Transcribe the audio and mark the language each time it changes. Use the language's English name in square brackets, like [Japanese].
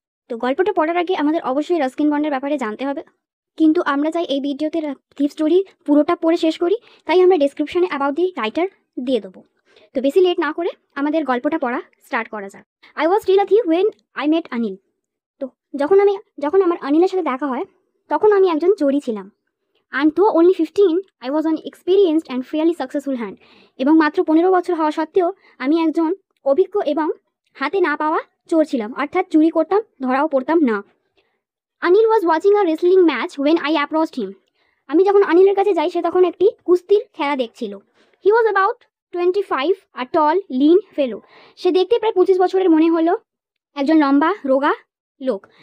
[Bangla] তো গল্পটা পড়ার আগে আমাদের অবশ্যই রাস্কিন বন্ডের ব্যাপারে জানতে হবে, কিন্তু আমরা চাই এই ভিডিওতে থিফ স্টোরি পুরোটা পড়ে শেষ করি, তাই আমরা ডেসক্রিপশনে অ্যাবাউট দি রাইটার দিয়ে দেবো। তো বেশি লেট না করে আমাদের গল্পটা পড়া স্টার্ট করা যাক। [English] I was still a thief when I met Anil. [Bangla] তো যখন আমার অনিলের সাথে দেখা হয় তখন আমি একজন চোরই ছিলাম। [English] And though only 15, I was an experienced and fairly successful hand. [Bangla] এবং মাত্র 15 বছর হওয়া সত্ত্বেও আমি একজন অভিজ্ঞ এবং হাতে না পাওয়া চোর ছিলাম, অর্থাৎ চুরি করতাম, ধরাও পড়তাম না। [English] Anil was watching a wrestling match when I approached him. [Bangla] আমি যখন অনিলের কাছে যাই সে তখন একটি কুস্তির খেলা দেখছিল। [English] He was about 25, a tall lean fellow. [Bangla] সে দেখতে প্রায় 25 বছরের মনে হলো, একজন লম্বা রোগা লোক।